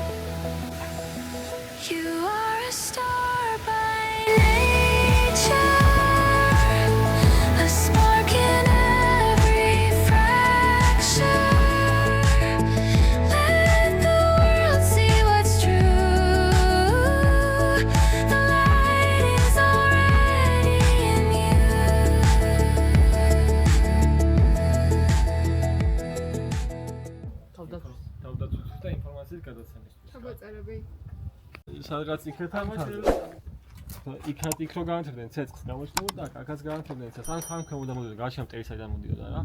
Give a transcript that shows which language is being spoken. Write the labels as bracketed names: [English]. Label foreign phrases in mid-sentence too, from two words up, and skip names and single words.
[English] You are a star by nature, a spark in every fracture. Let the world see what's true. The light is already in you. [Georgian] თავდაცვითი და ინფორმაციის გადაცემისთვის. ჩაგვეწერები. სადღაც იქნებთან იქ რო განათებდნენ ცეცხლს გამოჩნდებოდა, აქაც განათებდნენ ცეცხლს, ან ქემოდა მოდიოდა გარშემო მტერი-საიდან მოდიოდა რა.